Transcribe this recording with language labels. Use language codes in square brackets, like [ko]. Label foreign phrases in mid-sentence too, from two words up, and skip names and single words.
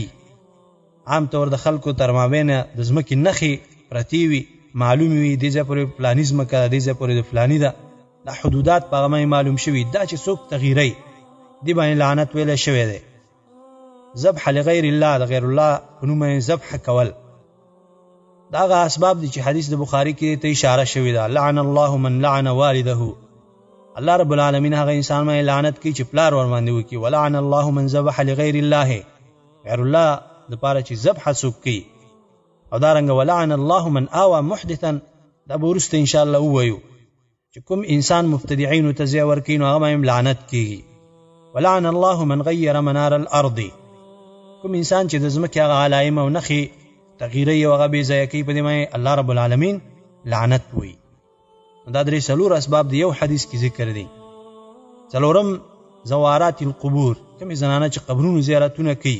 [ps] عام طور د خلکو تر مابین د ځمکې نښې پرتې وي، معلومې وي دې ځای پورې فلاني ځمکه ده، دې ځای پورې د فلاني ده، دا حدودات په هغه معلوم شوي. دا چې څوک تغییروي دې باندې لعنت ویلی شوی دی. [ar] ذبح لغیر الله، [ps] د [ar] غیر الله [ps] په نوم باندې ذبح کول، دا هغه اسباب دي چې حدیث د بخاري کې ته اشاره شوې ده. [ar] لعن الله من لعن والده، الله رب العالمین [ps] هغه انسان باندې لعنت کوي چې پلار ور باندې وکړي. [ar] ولعن الله من ذبح لغیر الله، غیر الله [ps] د پاره چې ذبح څوک کوي. او دارنګه [ar] ولعن الله من آوى محدثا، [ps] دا به وروسته [ar] ان شاء الله [ps] ووایو چې کوم انسان مبتدعين ته ځای ورکوي نو هغه باندې لعنت کیږي. [ar] ولعن الله من غیر منار الارض، [ps] کوم انسان چې د ځمکې هغه علائم او نښې تغییروي او هغه بې ځایه کوي په دې باندې [ar] الله رب العالمین [ps] لعنت وایي. دا درې څلور اسباب د یو حدیث کې ذکر دي. څلورم [ar] زوارات القبور، [ps] کومې زنانه چې قبرونو زیارتونه کوي.